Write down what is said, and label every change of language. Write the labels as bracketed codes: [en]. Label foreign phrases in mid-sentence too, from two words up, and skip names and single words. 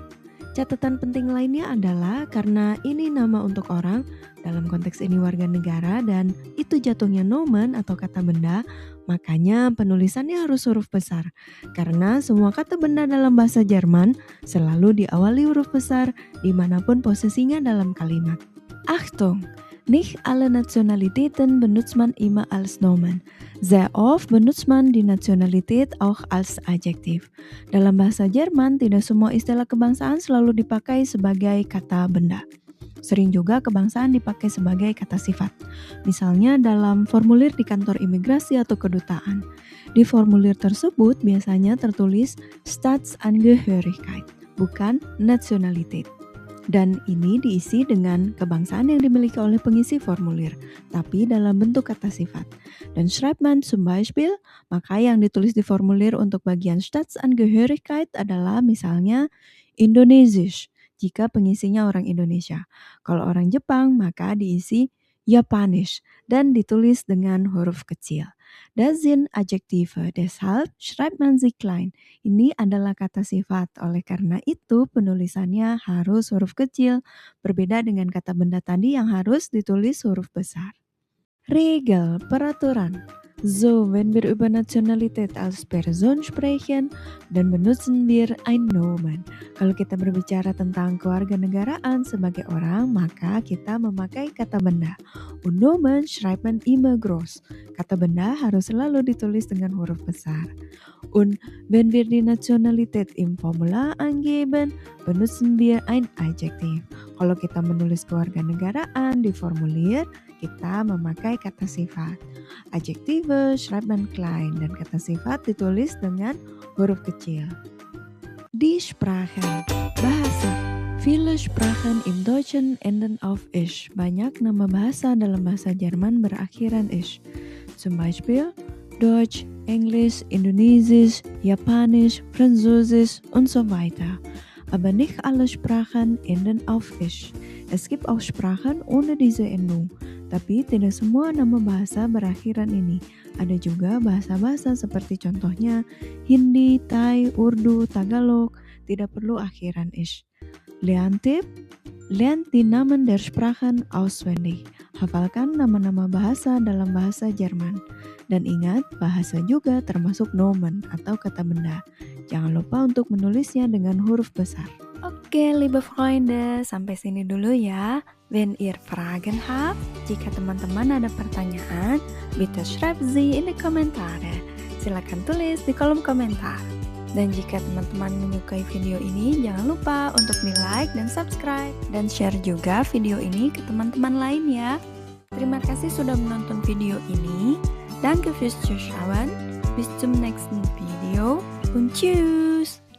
[id] Catatan penting lainnya adalah karena ini nama untuk orang, dalam konteks ini warga negara, dan itu jatuhnya nomen atau kata benda, makanya penulisannya harus huruf besar. Karena semua kata benda dalam bahasa Jerman selalu diawali huruf besar dimanapun posisinya dalam kalimat. [de] Achtung! Nicht alle Nationalitäten benutzt man immer als Nomen. Sehr oft benutzt man die Nationalität auch als Adjektiv. [id] Dalam bahasa Jerman, tidak semua istilah kebangsaan selalu dipakai sebagai kata benda. Sering juga kebangsaan dipakai sebagai kata sifat. Misalnya dalam formulir di kantor imigrasi atau kedutaan. Di formulir tersebut biasanya tertulis Staatsangehörigkeit, bukan Nationalität. Dan ini diisi dengan kebangsaan yang dimiliki oleh pengisi formulir, tapi dalam bentuk kata sifat. [de] Dan schreibt man zum Beispiel, [id] maka yang ditulis di formulir untuk bagian Staatsangehörigkeit adalah misalnya Indonesisch, jika pengisinya orang Indonesia. Kalau orang Jepang, maka diisi Japanisch dan ditulis dengan huruf kecil. [de] Das sind Adjektive, deshalb schreibt man sie klein. [id] Ini adalah kata sifat, oleh karena itu penulisannya harus huruf kecil, berbeda dengan kata benda tadi yang harus ditulis huruf besar. [de] Regel, peraturan. So, wenn wir über Nationalität als Person sprechen, dann benutzen wir ein Nomen. [id] Kalau kita berbicara tentang kewarganegaraan sebagai orang, maka kita memakai kata benda. [de] Und Nomen schreibt man immer groß. [id] Kata benda harus selalu ditulis dengan huruf besar. [de] Und wenn wir die Nationalität im Formular angeben, benutzen wir ein Adjektiv. [id] Kalau kita menulis kewarganegaraan di formulir, kita memakai kata sifat. [de] Adjektive schreibt man klein [id] dan kata sifat ditulis dengan huruf kecil. [de] Die Sprachen, bahasa. Viele Sprachen im Deutschen enden auf isch. [id] Banyak nama bahasa dalam bahasa Jerman berakhiran isch. [de] Zum Beispiel Deutsch, Englisch, Indonesisch, Japanisch, Französisch und so weiter. Aber nicht alle Sprachen enden auf isch. Es gibt auch Sprachen ohne diese Endung. [id] Tapi tidak semua nama bahasa berakhiran ini. Ada juga bahasa-bahasa seperti contohnya Hindi, Thai, Urdu, Tagalog tidak perlu akhiran ish. [de] Lerntipp, lernt die Namen der Sprachen auswendig. [id] Hafalkan nama-nama bahasa dalam bahasa Jerman. Dan ingat, bahasa juga termasuk nomen atau kata benda. Jangan lupa untuk menulisnya dengan huruf besar. Oke, [de] liebe Freunde, [id] sampai sini dulu ya. [de] Wenn ihr Fragen habt, [id] jika teman-teman ada pertanyaan, [de] bitte schreibt sie in die Kommentare. [id] Silakan tulis di kolom komentar. Dan jika teman-teman menyukai video ini, jangan lupa untuk di-like dan subscribe. Dan share juga video ini ke teman-teman lain ya. Terima kasih sudah menonton video ini. [de] Danke fürs Zuschauen. Bis zum nächsten Video und tschüss.